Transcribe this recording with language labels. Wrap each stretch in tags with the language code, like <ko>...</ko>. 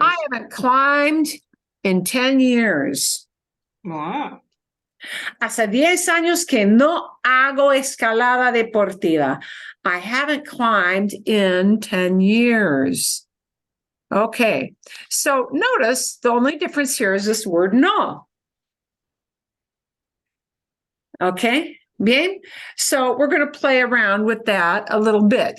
<en>I haven't climbed in 10 years. Wow.</en> <es>Hace 10 años que no hago escalada deportiva.</es> <en>I haven't climbed in 10 years. Okay, so notice the only difference here is this word no. Okay, bien. So we're going to play around with that a little bit.</en>